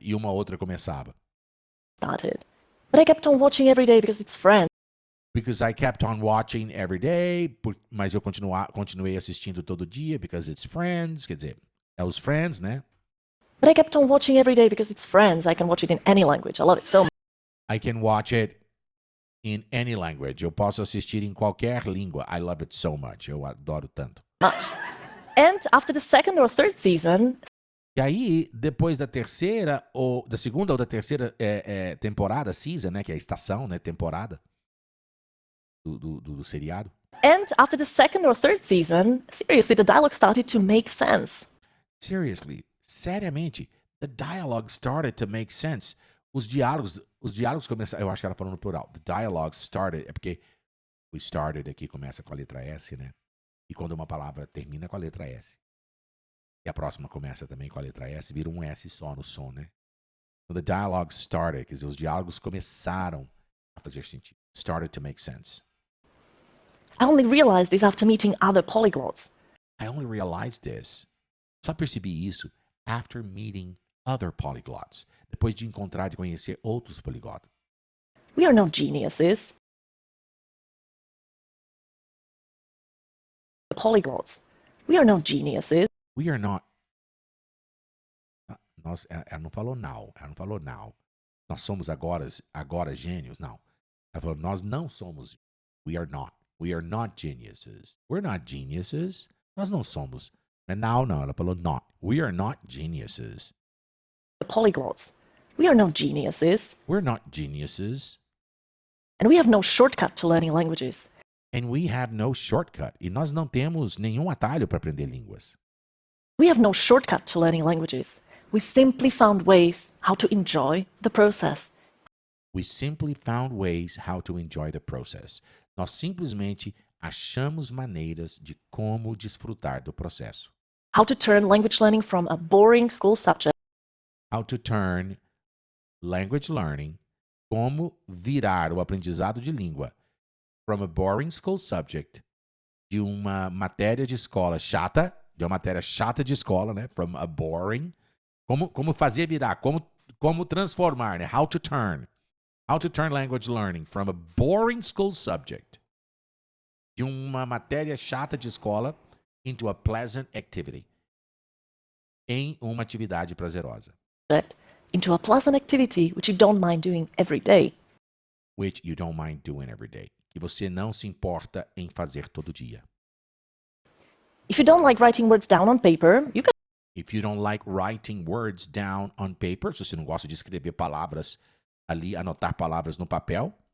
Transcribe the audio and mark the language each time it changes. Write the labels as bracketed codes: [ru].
[pt] E uma outra começava. [en] started. But I kept on watching every day because it's Friends. Because I kept on watching every day. [pt] Mas eu continuei assistindo todo dia [en] because it's Friends. [pt] Quer dizer, é os Friends, né? [en] But I kept on watching every day because it's Friends. I can watch it in any language. I love it so much. I can watch it in any language. [pt] Eu posso assistir em qualquer língua. [en] I love it so much. [pt] Eu adoro tanto. [en] And after the second or third season, [pt] E aí, depois da segunda ou da terceira temporada, season, né? Que é a estação, né? Temporada do seriado. [en] and after the second or third season, seriously, the dialogue started to make sense. Seriously, seriamente, the dialogue started to make sense. [pt] Os diálogos começaram, eu acho que ela falou no plural. [en] The dialogue started, [pt] é porque o started aqui começa com a letra S, né? E quando uma palavra termina com a letra S, E a próxima começa também com a letra S, vira um S só no som, né? [en] So the dialogue started, [pt] quer dizer, os diálogos começaram a fazer sentido. [en] Started to make sense. I only realized this after meeting other polyglots. I only realized this. [pt] Só percebi isso [en] after meeting other polyglots. [pt] Depois de encontrar e conhecer outros poliglotas. [en] We are no geniuses. Polyglots. We are no geniuses. We are not. [pt] Ela não falou now. Ela não falou now. Nós somos agora gênios. Não. Ela falou, nós não somos. [en] We are not. We are not geniuses. We're not geniuses. [pt] Nós não somos. Não, não. Ela falou not. [en] We are not geniuses. Polyglots. We are no geniuses. We're not geniuses. And we have no shortcut to learning languages. And we have no shortcut. [pt] E nós não temos nenhum atalho para aprender línguas. [en] We have no shortcut to learning languages. We simply found ways how to enjoy the process. We simply found ways how to enjoy the process. [pt] Nós simplesmente achamos maneiras de como desfrutar do processo. [en] How to turn language learning from a boring school subject How to turn language learning, [pt] como virar o aprendizado de língua [en] from a boring school subject, [pt] de uma matéria de escola chata, de uma matéria chata de escola, né? [en] From a boring, [pt] como fazer virar, como transformar, né? [en] How to turn language learning from a boring school subject, [pt] de uma matéria chata de escola, [en] into a pleasant activity, [pt] em uma atividade prazerosa. [en] into a pleasant activity which you don't mind doing every day. Which you don't mind doing every day. Que você não se importa em fazer todo dia. If you don't like writing words down on paper, you can If you don't like writing words down on paper, [pt] se você não gosta de escrever palavras ali, anotar palavras no papel,